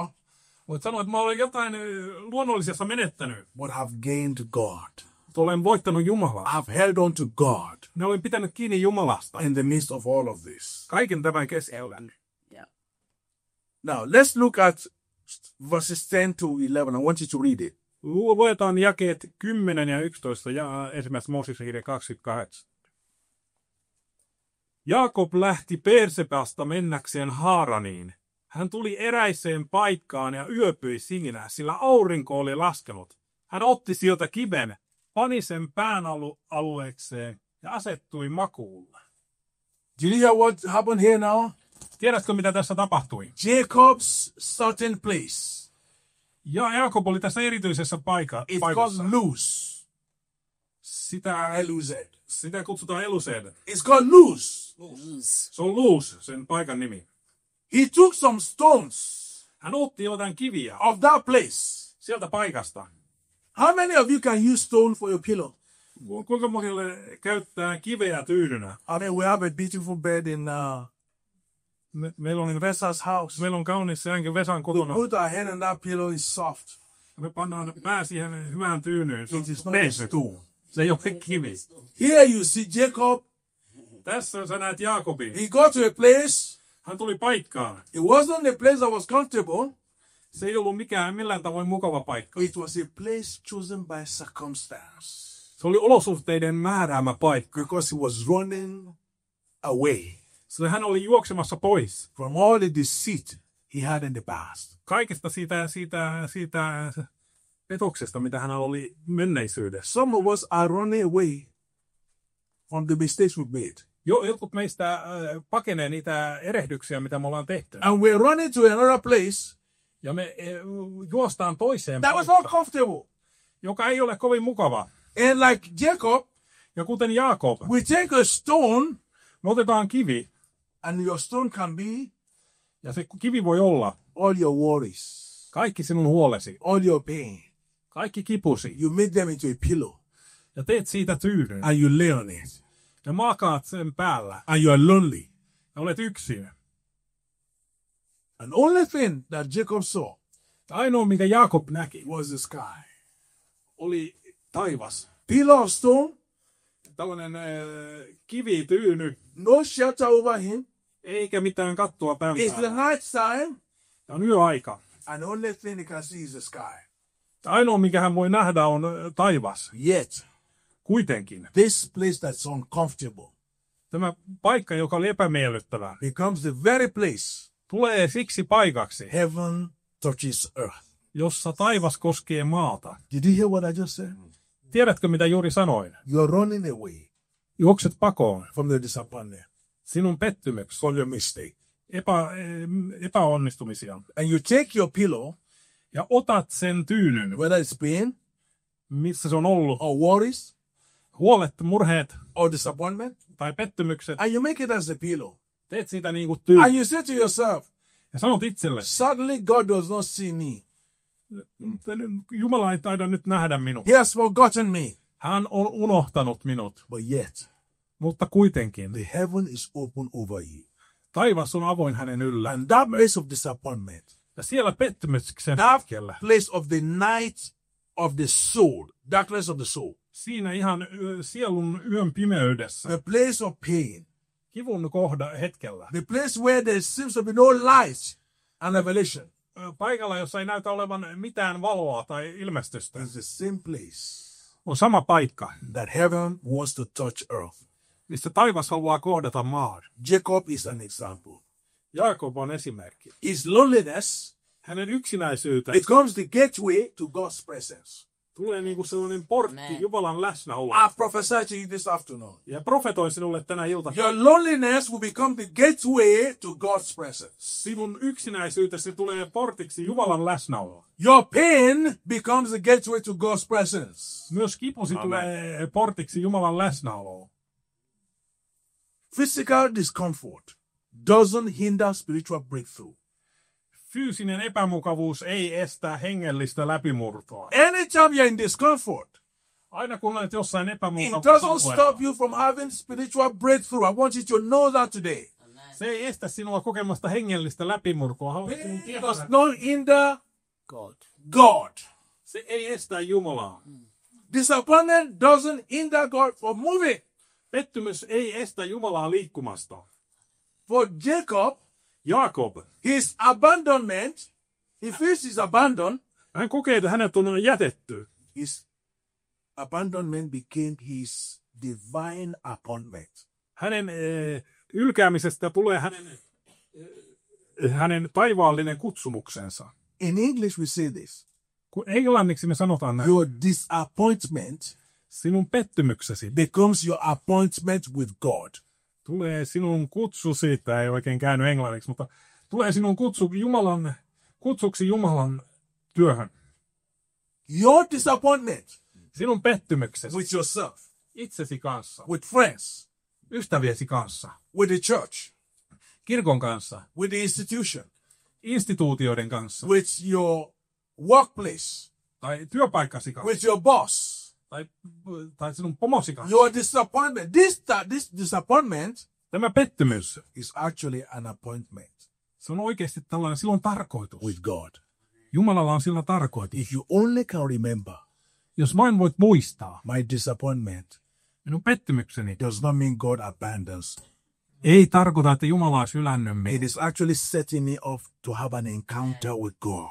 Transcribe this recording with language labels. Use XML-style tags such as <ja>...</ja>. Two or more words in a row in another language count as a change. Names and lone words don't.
<fi>Voit sanoa, että mä olen jotain luonnollisessa menettänyt.</fi> <en>but have gained God.</en> <fi>Mutta olen voittanut Jumalaa.</fi> <en>I've held on to God</en> <fi>Ne olen pitänyt kiinni Jumalasta.</fi> <en>in the midst of all of this.</en> <fi>Kaiken tämän keskellä.</fi> <en>Now, let's look at verses 10 to 11. I want you to read it.</en> <fi>Luetaan jakeet 10 ja 11 ja ensimmäistä Mooseksen kirja 28. Jaakob lähti Persepasta mennäkseen Haaraniin. Hän tuli eräiseen paikkaan ja yöpyi siinä, sillä aurinko oli laskenut. Hän otti sieltä kiven, pani sen pään alueekseen ja asettui makuulle.</fi> <en>Did you hear what happened here now?</en> <fi>Tiedätkö, mitä tässä tapahtui?</fi> <en>Jacob's certain place.</en> <fi>Ja Jaakob oli tässä erityisessä</fi> <en>It's</en> <fi>paikassa.</fi> <en>called Luz.</en> <fi>Sitä, Luz. sitä kutsutaan Elused.</fi> <en>It's called Luz.</en> <fi>Se on Luz, sen paikan nimi.</fi> <en>He took some stones</en> <fi>Hän otti jotain kiviä</fi> <en>of that place.</en> <fi>sieltä paikasta.</fi> <en>How many of you can use stone for your pillow?</en> <fi>Kuinka monille käyttää kiveä tyynynä?</fi> <en>I mean, we have a beautiful bed in</en> <fi>Meillä on,</fi> <en>Vesa's house.</en> <fi>meillä on kaunis sänky Vesan</fi> <en>We</en> <fi>kotona.</fi> <en>put our head on that pillow, it's soft.</en> <fi>Me pannaan pää siihen hyvään tyynyyn. Se on</fi> <en>It is not a</en> <fi>pehmyt.</fi> <en>stone.</en> <fi>Se ei ole kivi.</fi> <en>Here you see Jacob.</en> <fi>Tässä sä näet Jaakobin.</fi> <en>He got to a place.</en> <fi>Hän tuli paikkaan.</fi> <en>It wasn't a place that was comfortable.</en> <fi>Se ei ollut millään tavoin mukava paikka.</fi> <en>It was a place chosen by circumstance.</en> <fi>Se oli olosuhteiden määräämä paikka.</fi> <en>Because he was running away</en> <fi>Sillä hän oli juoksemassa pois</fi> <en>from all the deceit he had in the past.</en> <fi>kaikesta siitä petoksesta, mitä hän oli menneisyydessä.</fi> <en>Some of us are running away from the mistakes we've made.</en> <fi>Jotkut meistä pakenee niitä erehdyksiä, mitä me ollaan tehty.</fi> <en>And we're running to another place</en> <fi>Ja me juostaan toiseen</fi> <en>that was not</en> <fi>paikkaan,</fi> <en>comfortable.</en> <fi>joka ei ole kovin mukava.</fi> <en>And like Jacob,</en> <fi>Ja kuten Jaakob,</fi> <en>we take a stone,</en> <fi>me otetaan kivi,</fi> <en>and your stone can be</en> <fi>ja se kivi voi olla</fi> <en>all your worries,</en> <fi>kaikki sinun huolesi,</fi> <en>all your pain.</en> <fi>kaikki kipusi,</fi> <en>You make them into a pillow,</en> <fi>ja teet siitä tyynyn.</fi> <en>and you lay on it,</en> <fi>Ja makaat sen päällä,</fi> <en>and you are lonely.</en> <fi>ja olet yksin.</fi> <en>And only thing that Jacob saw</en> <fi>Ainoa, minkä Jaakob näki,</fi> <en>was the sky.</en> <fi>oli taivas.</fi> <en>Pillar of stone,</en> <fi>Tällainen kivityyny,</fi> <en>no shelter over him.</en> <fi>eikä mitään kattoa pään</fi> <en>It's the</en> <fi>päällä.</fi> <en>night time,</en> <fi>Ja on yöaika.</fi> <en>and the only thing he can see is the sky.</en> <fi>Ainoa, mikä hän voi nähdä, on taivas.</fi> <en>Yet,</en> <fi>Kuitenkin.</fi> <en>this place that's uncomfortable</en> <fi>Tämä paikka, joka oli epämiellyttävä,</fi> <en>becomes the very place</en> <fi>tulee siksi paikaksi,</fi> <en>heaven touches earth.</en> <fi>jossa taivas koskee maata.</fi> <en>Did you hear what I just said?</en> <fi>Tiedätkö, mitä juuri sanoin?</fi> <en>You're running away</en> <fi>Juokset pakoon</fi> <en>from the disappointment,</en> <fi>sinun pettymyksesi,</fi> <en>from your mistake.</en> <fi>epäonnistumisia.</fi> <en>And you take your pillow,</en> <fi>Ja otat sen tyynyn,</fi> <en>whether it's pain</en> <fi>missä se on ollut,</fi> <en>or worries</en> <fi>huolet, murheet</fi> <en>or disappointment,</en> <fi>tai pettymykset,</fi> <en>and you make it as a pillow.</en> <fi>teet siitä niin kuin</fi> <en>And</en> <fi>tyynyn.</fi> <en>you say to yourself,</en> <fi>Ja sanot itselle,</fi> <en>suddenly God does not see me.</en> <fi>Jumala ei taida nyt nähdä minua.</fi> <en>He has forgotten me.</en> <fi>Hän on unohtanut minut,</fi> <en>But yet,</en> <fi>mutta kuitenkin</fi> <en>the heaven is open over you.</en> <fi>taivas on avoin hänen yllä.</fi> <en>And that place of disappointment,</en> <fi>Ja siellä pettymyksen</fi> <en>that</en> <fi>hetkellä,</fi> <en>place of the night of the soul, darkness of the soul,</en> <fi>siinä ihan sielun yön pimeydessä,</fi> <en>the place of pain,</en> <fi>kivun hetkellä,</fi> <en>the place where there seems to be no light and revelation,</en> <fi>paikalla, jossa ei näytä olevan mitään valoa tai ilmestystä,</fi> <en>is the same place</en> <fi>on sama paikka,</fi> <en>that heaven wants to touch earth.</en> <fi>missä taivas haluaa kohdata maan.</fi> <en>Jacob is an example.</en> <fi>Jaakob on esimerkki.</fi> <en>His loneliness</en> <fi>Hänen yksinäisyytensä</fi> <en>becomes the gateway to God's presence.</en> <fi>tulee niin kuin sellainen portti Jumalan läsnäolo.</fi> <en>I prophesy to you this afternoon.</en> <fi>Ja profetoin sinulle tänä iltana.</fi> <en>Your loneliness will become the gateway to God's presence.</en> <fi>Sinun yksinäisyytesi tulee portiksi Jumalan läsnäoloon.</fi> <en>Your pain becomes the gateway to God's presence.</en> <fi>Myös kipusi tulee portiksi Jumalan läsnäoloon.</fi> <en>Physical discomfort doesn't hinder spiritual breakthrough.</en> <fi>Fyysinen epämukavuus ei estä hengellistä läpimurtoa.</fi> <en>Anytime you're in discomfort,</en> <fi>Aina kun olet jossain</fi> <en>it doesn't</en> <fi>epämukavuudessa,</fi> <en>stop you from having spiritual breakthrough. I want you to know that today.</en> <fi>se ei estä sinua kokemasta hengellistä läpimurtoa. Haluatko sinun</fi> <en>It</en> <fi>tietää</fi> <en>does</en> <fi>sen?</fi> <en>not hinder God. God.</en> <fi>Se ei estä Jumalaa.</fi> <en>Disappointment doesn't hinder God from moving.</en> <fi>Pettymys ei estä Jumalaa liikkumasta.</fi> <en>For Jacob,</en> <fi>Jaakob,</fi> <en>his abandonment, he feels he's abandoned.</en> <fi>hän kokee, että hänet on jätetty.</fi> <en>His abandonment became his divine appointment.</en> <fi>Hänen ylkäämisestä tulee hänen taivaallinen kutsumuksensa.</fi> <en>In English, we say this.</en> <fi>Kun englanniksi me sanotaan näin,</fi> <en>Your disappointment</en> <fi>sinun pettymyksesi</fi> <en>becomes your appointment with God.</en> <fi>tulee sinun kutsusi, ei oikein käynyt englanniksi, mutta tulee sinun kutsuksi Jumalan työhön.</fi> <en>Your disappointment</en> <fi>Sinun pettymyksesi.</fi> <en>with yourself,</en> <fi>Itsesi kanssa.</fi> <en>with friends,</en> <fi>Ystäviesi kanssa.</fi> <en>with the church,</en> <fi>Kirkon kanssa.</fi> <en>with the institution,</en> <fi>Instituutioiden kanssa.</fi> <en>with your workplace,</en> <fi>Tai työpaikkasi kanssa.</fi> <en>with your boss.</en> <fi>Tai sinun pomosi kanssa.</fi> <en>Your disappointment, this disappointment</en> <fi>Tämä pettymys,</fi> <en>is actually an appointment</en> <fi>se on oikeasti tällainen, sillä on tarkoitus.</fi> <en>with God.</en> <fi>Jumalalla on sillä tarkoitus.</fi> <en>If you only can remember,</en> <fi>Jos vain voit muistaa,</fi> <en>my disappointment</en> <fi>minun pettymykseni</fi> <en>does not mean God abandons.</en> <fi>ei tarkoita, että Jumala olisi hylännyt minua,</fi> <en>It is actually setting me off to have an encounter with God.</en>